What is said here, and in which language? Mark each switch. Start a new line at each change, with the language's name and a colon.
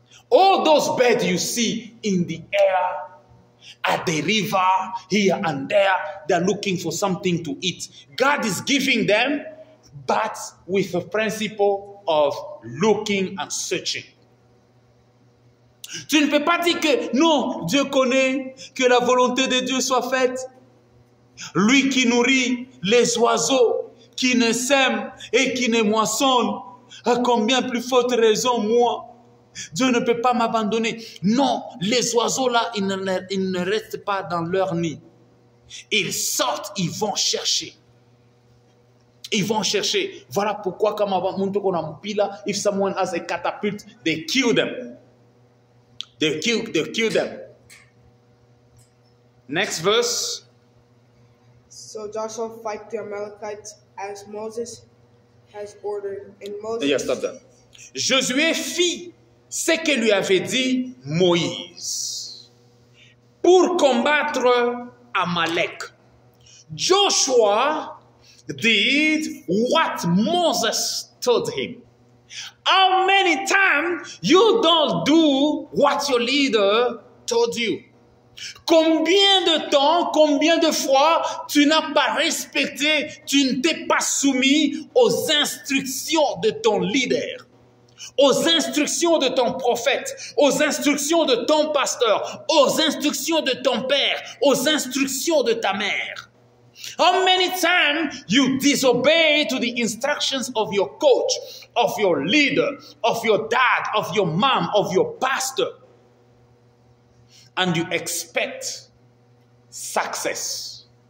English: All those birds you see in the air, at the river, here and there, they're looking for something to eat. God is giving them, but with a principle of looking and searching.
French: Tu ne peux pas dire que non, Dieu connaît, que la volonté de Dieu soit faite. Lui qui nourrit les oiseaux, qui ne sème et qui ne moissonne, à combien plus forte raison moi? Dieu ne peut pas m'abandonner. Non, les oiseaux là, ils ne restent pas dans leur nid. Ils sortent, ils vont chercher. Ils vont chercher. Voilà pourquoi, comme avant,
English: if someone has a catapult, they kill them. They kill them. Next verse. So Joshua fight the Amalekites as Moses has ordered. And Moses... Yes, stop that.
French: Josué fit ce que lui avait dit Moïse pour combattre Amalek.
English: Joshua did what Moses told him. How many times you don't do what your leader told you?
French: Combien de temps, combien de fois tu n'as pas respecté, tu ne t'es pas soumis aux instructions de ton leader, aux instructions de ton prophète, aux instructions de ton pasteur, aux instructions de ton père, aux instructions de ta mère?
English: How many times you disobey to the instructions of your coach, of your leader, of your dad, of your mom, of your pastor, and you expect success?